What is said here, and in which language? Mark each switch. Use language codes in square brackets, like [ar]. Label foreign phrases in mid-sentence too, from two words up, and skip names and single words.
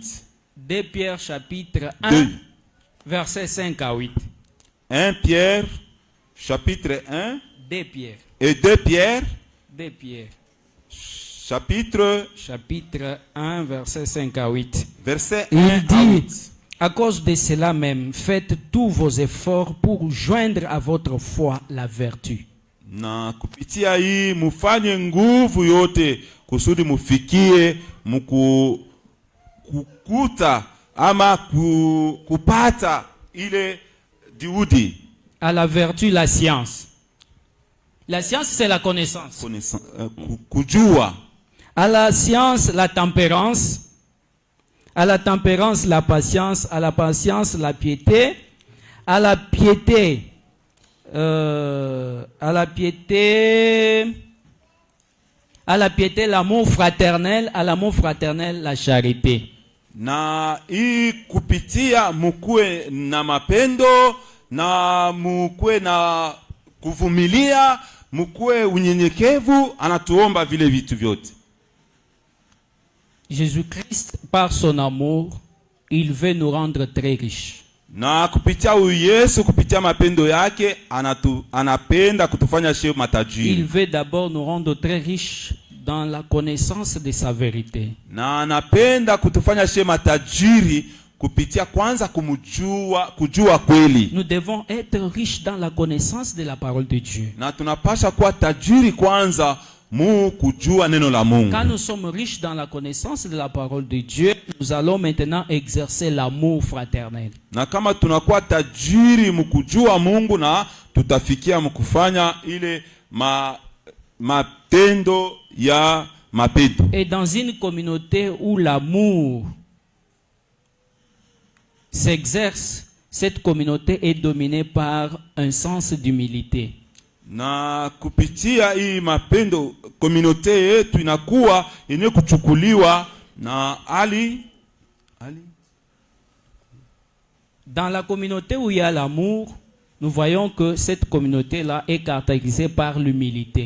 [fr] 2 Pierre chapitre 1 verset 5 à 8. 1 Pierre chapitre 1 2 Pierre. Et 2 Pierre 2 Pierre chapitre 1 verset 5 à 8. Verset 1 Il à dit: 8. à cause de cela même, faites tous vos efforts pour joindre à votre foi la vertu. [sw] Na kupitia hii mufanye nguvu yote kusudi mufikie kukuta ama kupata ile juhudi. [fr] À la vertu, la science. La science, c'est la connaissance. [sw] Kujua. [fr] À la science, la tempérance. À la tempérance, la patience. À la patience, la piété. À la piété, l'amour fraternel. À l'amour fraternel, la charité. [sw] Na hii kupitia mukue na mapendo, na mukue na kuvumilia, mukue unyenyekevu, anatuomba vile vitu vyote. [fr] Jésus-Christ, par son amour, il veut nous rendre très riches. [sw] Na kupitia Yesu, kupitia mapendo yake, anapenda kutufanya shehe matajiri. [fr] Il veut d'abord nous rendre très riches dans la connaissance de sa vérité. [sw] Na anapenda kutufanya shehe matajiri kupitia kwanza kujua kweli. [fr] Nous devons être riches dans la connaissance de la parole de Dieu. [sw] Na tunapasha kuwa tajiri kwanza kujua neno la Mungu. [fr] Quand nous sommes riches dans la connaissance de la parole de Dieu, nous allons maintenant exercer l'amour fraternel. [sw] Na kama tunakuwa tajiri mkujua Mungu, na tutafikia mkufanya ile matendo ya mapendo. [fr] Et dans une communauté où l'amour s'exerce, cette communauté est dominée par un sens d'humilité. [sw] Na kupitia hii mapendo, communauté yetu inakuwa yenye kuchukuliwa na ali. [fr] Dans la communauté où il y a l'amour, nous voyons que cette communauté-là est caractérisée par l'humilité.